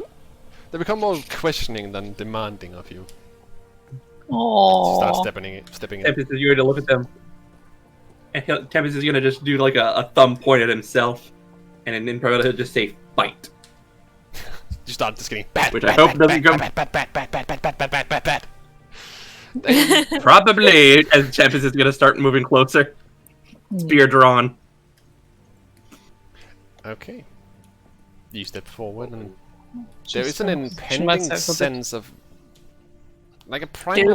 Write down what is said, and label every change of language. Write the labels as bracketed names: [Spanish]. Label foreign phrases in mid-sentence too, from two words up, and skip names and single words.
[English] They become more questioning than demanding of you. You start Oh. stepping in. Tempest is going to look at them. And Tempest is going to just do like a thumb point at himself. And then probably he'll just say, fight. You start just getting bat, Which bat, I hope bat, doesn't bat, come- bat, bat, bat, bat, bat, bat, bat, bat, bat, bat. Probably as Tempest is going to start moving closer. Spear drawn. Okay. You step forward and there Just is an show impending myself a bit. sense of like a primal